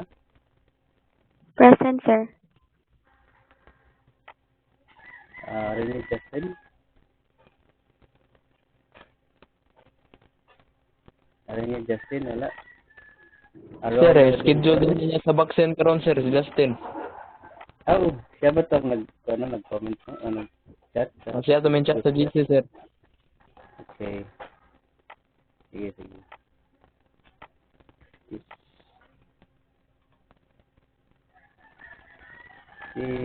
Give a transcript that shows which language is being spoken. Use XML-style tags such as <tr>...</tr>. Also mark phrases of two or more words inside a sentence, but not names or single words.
<en>Present, sir. Arenio Justin. Arenio Justin, wala.</en> <hil>Sir, schedule din niya sa vaccine karon, sir, si Justin. Siya ba ito nag-comment mo? Chat? Siya to chat sa GC, sir. Okay. Sige. Si...</hil>